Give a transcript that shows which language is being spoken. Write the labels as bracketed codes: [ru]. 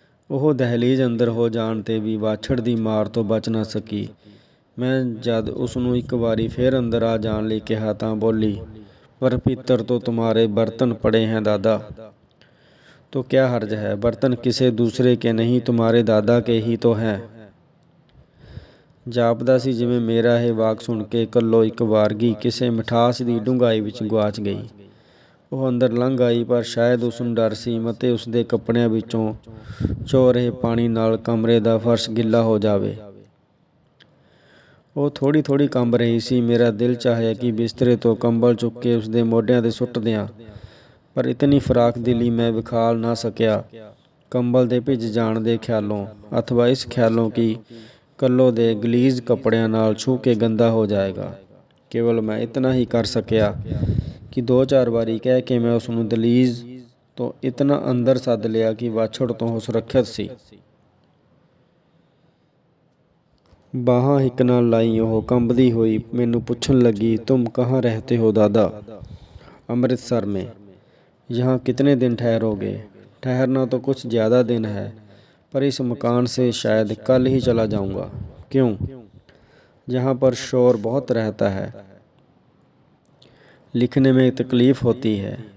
[pa] ਉਹ ਦਹਿਲੀਜ਼ ਅੰਦਰ ਹੋ ਜਾਣ ਤੇ ਵੀ ਵਾਛੜ ਦੀ ਮਾਰ ਤੋਂ ਬਚ ਨਾ ਸਕੀ। ਮੈਂ ਜਦ ਉਸ ਨੂੰ ਇੱਕ ਵਾਰੀ ਫਿਰ ਅੰਦਰ ਆ ਜਾਣ ਲਈ ਕਿਹਾ ਤਾਂ ਬੋਲੀ, [hi] ਪਰ ਭੀਤਰ ਤੋਂ तुम्हारे बर्तन पड़े हैं दादा। तो क्या हर्ज है? बर्तन किसी दूसरे के नहीं, तुम्हारे दादा के ही तो हैं। [pa] ਜਾਪਦਾ ਸੀ ਜਿਵੇਂ ਮੇਰਾ ਇਹ ਵਾਕ ਸੁਣ ਕੇ ਕੱਲੋ ਇੱਕ ਵਾਰਗੀ ਕਿਸੇ ਮਿਠਾਸ ਦੀ ਡੂੰਘਾਈ ਵਿੱਚ ਗੁਆਚ ਗਈ। ਉਹ ਅੰਦਰ ਲੰਘ ਆਈ, ਪਰ ਸ਼ਾਇਦ ਉਸ ਨੂੰ ਡਰ ਸੀ ਮਤੇ ਉਸਦੇ ਕੱਪੜਿਆਂ ਵਿੱਚੋਂ ਚੋ ਰਹੇ ਪਾਣੀ ਨਾਲ ਕਮਰੇ ਦਾ ਫਰਸ਼ ਗਿੱਲਾ ਹੋ ਜਾਵੇ। ਉਹ ਥੋੜ੍ਹੀ ਕੰਬ ਰਹੀ ਸੀ। ਮੇਰਾ ਦਿਲ ਚਾਹਿਆ ਕਿ ਬਿਸਤਰੇ ਤੋਂ ਕੰਬਲ ਚੁੱਕ ਕੇ ਉਸਦੇ ਮੋਢਿਆਂ 'ਤੇ ਸੁੱਟ ਦਿਆਂ, ਪਰ ਇਤਨੀ ਫਰਾਕ ਦਿਲੀ ਮੈਂ ਵਿਖਾਲ ਨਾ ਸਕਿਆ। ਕੰਬਲ ਦੇ ਭਿੱਜ ਜਾਣ ਦੇ ਖਿਆਲੋਂ, ਅਥਵਾ ਇਸ ਖਿਆਲੋਂ ਕਿ ਕੱਲੋ ਦੇ ਗਲੀਜ਼ ਕੱਪੜਿਆਂ ਨਾਲ ਛੂਹ ਕੇ ਗੰਦਾ ਹੋ ਜਾਏਗਾ, ਕੇਵਲ ਮੈਂ ਇਤਨਾ ਹੀ ਕਰ ਸਕਿਆ ਕਿ 2-4 ਵਾਰੀ ਕਹਿ ਕੇ ਮੈਂ ਉਸ ਨੂੰ ਦਹਲੀਜ਼ ਤੋਂ ਇਤਨਾ ਅੰਦਰ ਸੱਦ ਲਿਆ ਕਿ ਵਾਛੜ ਤੋਂ ਉਹ ਸੁਰੱਖਿਅਤ ਸੀ। ਬਾਹਾਂ ਹਿੱਕ ਨਾਲ ਲਾਈ ਉਹ ਕੰਬਦੀ ਹੋਈ ਮੈਨੂੰ ਪੁੱਛਣ ਲੱਗੀ, [hi] तुम कहाँ रहते हो दादा? अमृतसर में। यहाँ कितने दिन ठहरोगे? ठहरना तो कुछ ज़्यादा दिन है, पर इस मकान से शायद कल ही चला जाऊँगा। क्यों? यहाँ पर शोर बहुत रहता है, लिखने में तकलीफ़ होती है।